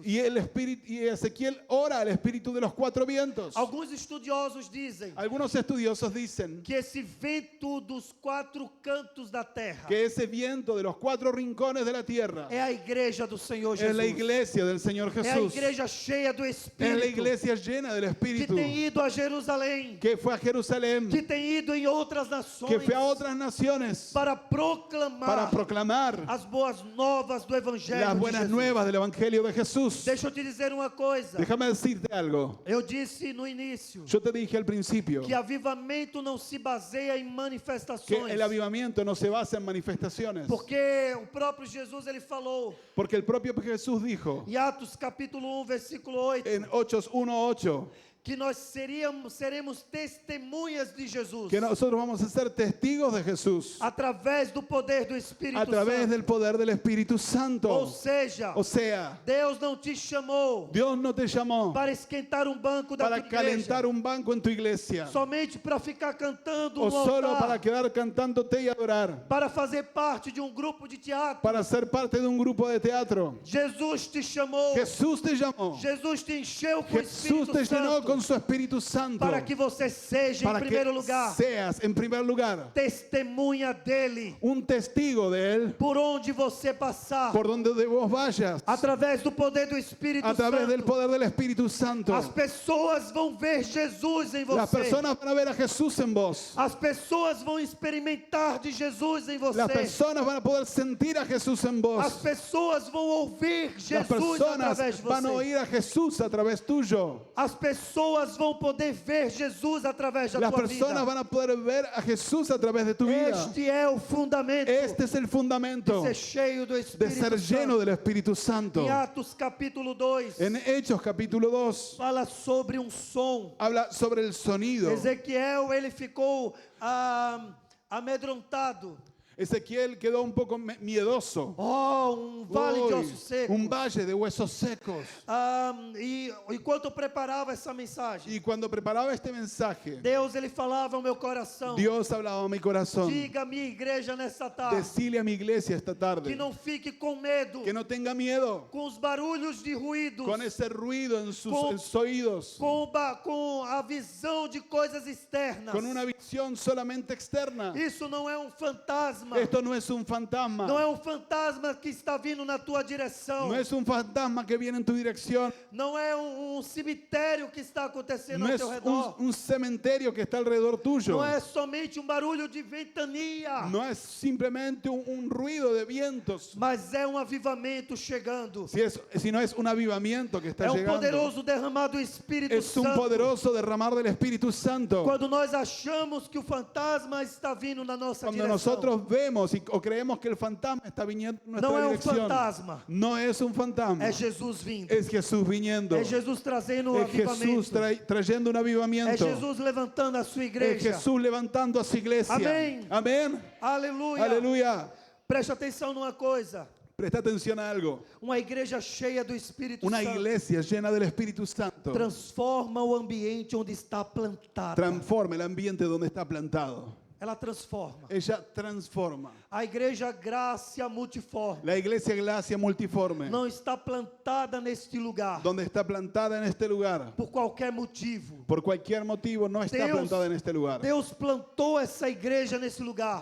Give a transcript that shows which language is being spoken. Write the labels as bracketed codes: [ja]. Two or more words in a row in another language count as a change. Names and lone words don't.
[es] Y Ezequiel ora al Espíritu de los cuatro vientos. [pt] Alguns estudiosos dizem [es] Algunos estudiosos dicen [pt] que esse vento dos quatro cantos da terra [es] que ese viento de los cuatro rincones de la tierra [pt] é a igreja do Senhor [es] es [pt] Jesus. [es] la iglesia del Señor [pt] É a [es] Jesús. [pt] igreja cheia do [es] Es [pt] Espírito. [es] la iglesia llena del [pt] Que [es] Espíritu [pt] tem ido a Jerusalém. [es] que fue a Jerusalén, [pt] Que tem ido em outras nações. [es] que fue a otras naciones [pt] Para proclamar [es] para proclamar [pt] as boas novas do Evangelho [es] las de buenas [pt] Jesus. [es] nuevas del Evangelio de Jesús. [pt] Deixa eu te dizer uma coisa. [es] Déjame decirte algo. [pt] Eu disse no início [es] Yo te dije al principio [pt] que avivamento não se baseia em [es] que [pt] manifestações. [es] el avivamiento no se basa en manifestaciones. [pt] Porque o próprio Jesus ele falou [es] Porque el propio Jesús dijo [pt] em Atos capítulo 1, versículo 8, [es] en Hechos 1:8 [pt] que nós seremos testemunhas de Jesus [es] que nosotros vamos a ser testigos de Jesús [pt] através do poder do Espírito [es] a través [pt] Santo. [es] del poder del Espíritu [pt] Ou [es] Santo. [pt] seja, [es] O sea, [pt] Deus não te chamou [es] Dios no te llamó [pt] para esquentar um banco da [es] para [pt] tua [es] calentar [pt] igreja, [es] un banco en tu iglesia [pt] somente para ficar cantando o no [es] solo [pt] altar, [es] para quedar cantándote y adorar, [pt] para fazer parte de um grupo de teatro. [es] para ser parte de un grupo de teatro. [pt] Jesus te chamou, [es] Jesús te llamó. [pt] Jesus te encheu com o [es] Jesús [pt] Espírito [es] te llenó [pt] Santo [es] con su Espíritu Santo [pt] para que você seja, em [es] para [pt] primeiro [es] que [pt] lugar, [es] seas en primer lugar [pt] testemunha dele, [es] un testigo de Él [pt] por onde você passar, [es] por donde de vos vayas, [pt] através do poder do Espírito [es] a través del [pt] Santo. [es] poder del Espíritu Santo. [pt] As pessoas vão ver Jesus em [es] Las [pt] você. [es] personas van a ver a Jesús en vos. [pt] As pessoas vão experimentar de Jesus em você. [es] Las personas van a poder sentir a Jesús en [pt] As [es] vos. [pt] pessoas vão ouvir [es] Las [pt] Jesus [es] personas [pt] através de [es] van a [pt] você. [es] oír a Jesús a través tuyo. [pt] As pessoas vão poder ver Jesus através da [es] Las [pt] tua [es] personas [pt] vida. [es] van a poder ver a Jesús a través de tu vida. [pt] Este é o fundamento [es] Este es el fundamento [pt] de ser cheio do [es] de [pt] Espírito [es] ser lleno [pt] Santo. [es] del Espíritu Santo. [pt] Em Atos capítulo 2, [es] En Hechos capítulo 2 [pt] fala sobre um som. [es] habla sobre el sonido. [pt] Ezequiel, ele ficou amedrontado. [es] Ezequiel quedó un poco miedoso. [pt] Um vale de [es] Uy, [pt] ossos secos. [es] un valle de huesos secos. [pt] E enquanto eu preparava essa mensagem, [es] Y cuando preparaba este mensaje, [pt] Deus ele falava ao meu coração. [es] Dios hablaba a mi corazón. [pt] Diga à minha igreja nessa tarde [es] Decile a mi iglesia esta [pt] que [es] tarde [pt] não fique com medo, [es] que no tenga miedo [pt] com os barulhos de ruídos, [es] con ese ruido en sus Con- oídos, [pt] com a visão de coisas externas. [es] con una visión solamente externa. [pt] Isso não é um fantasma. [es] Esto no es un fantasma. [pt] Não é um fantasma que está vindo na tua direção. [es] No es un fantasma que viene en tu dirección. [pt] Não é um cemitério que está acontecendo [es] No [pt] ao [es] es [pt] teu redor. [es] un cementerio que está alrededor tuyo. [pt] Não é somente um barulho de ventania, [es] No es simplemente un ruido de vientos, [pt] mas é um avivamento chegando. [es] sino es un avivamiento que está [pt] É um [es] llegando. [pt] poderoso derramar do Espírito [es] Es un [pt] Santo. [es] poderoso derramar del Espíritu Santo. [pt] Quando nós achamos que o fantasma está vindo na nossa [es] Cuando [pt] direção, [es] nosotros vemos o creemos que el fantasma está viniendo en nuestra [pt] Não é um [es] dirección. [pt] fantasma. [es] No es un fantasma. [pt] É Jesus vindo. [es] Es Jesús viniendo. [pt] É Jesus trazendo um [es] Es Jesús [pt] avivamento. [es] trayendo un [pt] É [es] avivamiento. [pt] Jesus levantando a sua [es] Es [pt] igreja. [es] Jesús levantando a su iglesia. [pt] Amén. [es] Amén. [pt] Aleluia. [es] Aleluya. [pt] Preste atenção numa coisa. [es] Presta atención a algo. [pt] Uma igreja cheia do Espírito [es] Una [pt] Santo [es] iglesia llena del Espíritu Santo [pt] transforma o ambiente onde está plantada. [es] transforma el ambiente donde está plantado. [pt] Ela transforma. [es] Ella transforma. [pt] A igreja Graça Multiforme [es] La iglesia Gracia Multiforme, [pt] não está plantada neste lugar [es] donde está plantada en este lugar, [pt] por qualquer motivo. [es] por cualquier motivo no está plantada en este lugar. [pt] Deus plantou essa igreja nesse lugar